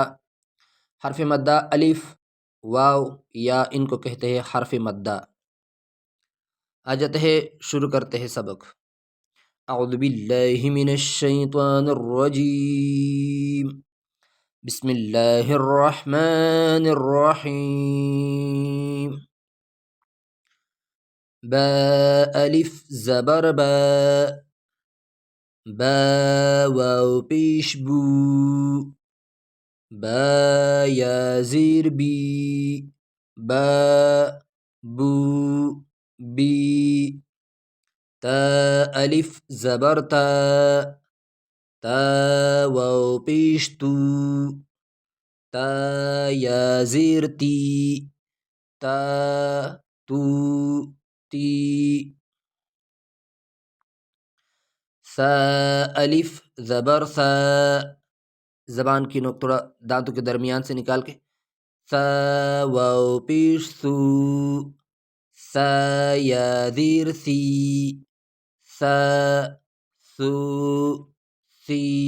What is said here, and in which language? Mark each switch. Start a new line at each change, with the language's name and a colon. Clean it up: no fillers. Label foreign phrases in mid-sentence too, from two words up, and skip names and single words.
Urdu: حرف مدہ الف، واو یا ان کو کہتے ہیں حرف مدہ۔ آ جاتے ہیں، شروع کرتے ہیں سبق۔
Arabic: اعوذ باللہ من الشیطان الرجیم، بسم اللہ الرحمن الرحیم۔
Urdu: با الف زبر با، با واو پیش بو، با یا زیر بی، با بو بی۔ تا الف زبر تا، تا واو پیش تو، تا یا زیر تی، تا تو تی۔ ثا الف زبر ثا، زبان کی نوک تھوڑا دانتوں کے درمیان سے نکال کے، ثا واو پیش ثو، ثا یا زیر ثی، ثا ثو ثی۔